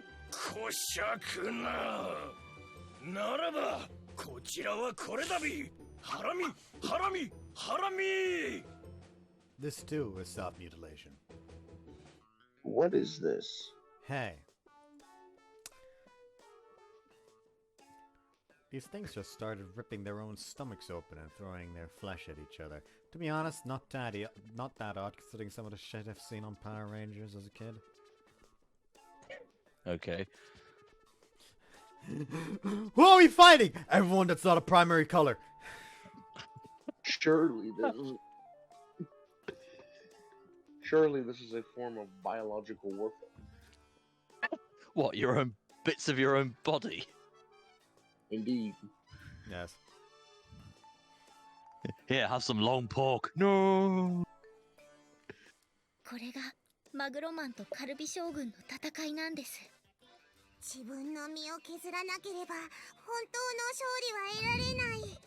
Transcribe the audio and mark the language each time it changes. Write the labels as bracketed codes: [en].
[ja] こしゃくな。ならばこちらはこれだび。 Harami! Harami! Harami! [en] This too is self-mutilation. What is this? Hey. These things just started ripping their own stomachs open and throwing their flesh at each other. To be honest, not that odd considering some of the shit I've seen on Power Rangers as a kid. Okay. Who are we fighting? Everyone that's not a primary color. Surely this is a form of biological warfare. What, your own bits of your own body? Indeed. Yes. Here, have some long pork. No. [ja] これがマグロマンとカルビ将軍の戦いなんです。自分の身を削らなければ本当の勝利は得られない。